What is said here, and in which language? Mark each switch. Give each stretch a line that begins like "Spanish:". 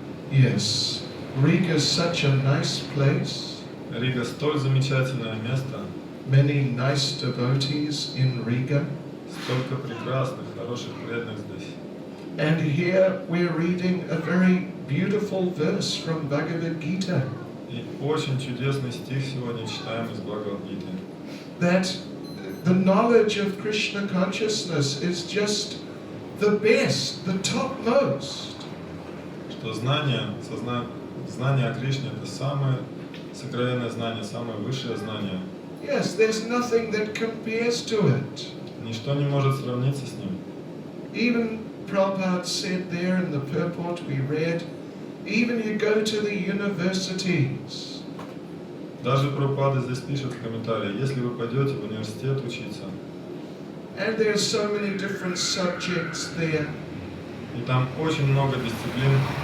English: Yes, Riga is such a nice place.
Russian: Рига столь замечательное место.
English: Many nice devotees in Riga.
Russian: Столько прекрасных, хороших преданных здесь.
English: And here we're reading a very beautiful verse from Bhagavad Gita.
Russian: И очень чудесный стих сегодня читаем из Бхагавад-гиты.
English: That the knowledge of Krishna consciousness is just the best, the topmost.
Russian: Что знание о Кришне — это самое сокровенное знание, самое высшее знание.
English: Yes, there's nothing that compares to it.
Russian: Ничто не может сравниться с ним.
English: Even Prabhupada said there in the purport we read, even you go to the universities.
Russian: Даже Прабхупада здесь пишет в комментарии: если вы пойдете в университет учиться,
English: And there's so many different subjects there,
Russian: и там очень много дисциплин,